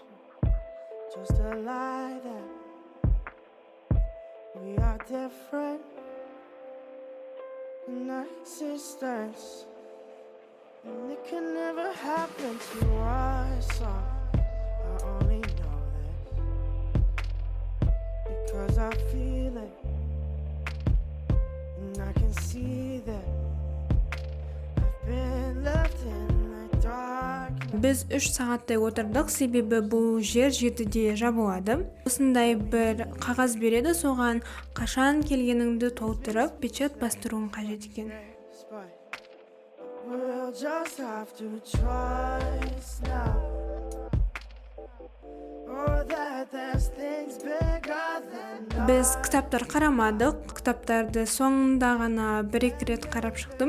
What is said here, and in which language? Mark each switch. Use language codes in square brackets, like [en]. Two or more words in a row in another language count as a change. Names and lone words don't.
[en] Just a lie that we are different in our existence, and it can never happen to us. I only know because I feel it, and I can see that I've been left in the dark. [kk] Біз 3 сағаттай отырдық, себебі бұл жер 7-де жабылады. Осындай бір қағаз береді, соған қашан келгеніңді толтырып, печат бастыруың қажет екен. [en] We'll just have to trust now. [kk] Біз кітаптар қарамадық. Кітаптарды соңында ғана 1-2 рет қарап шықтым.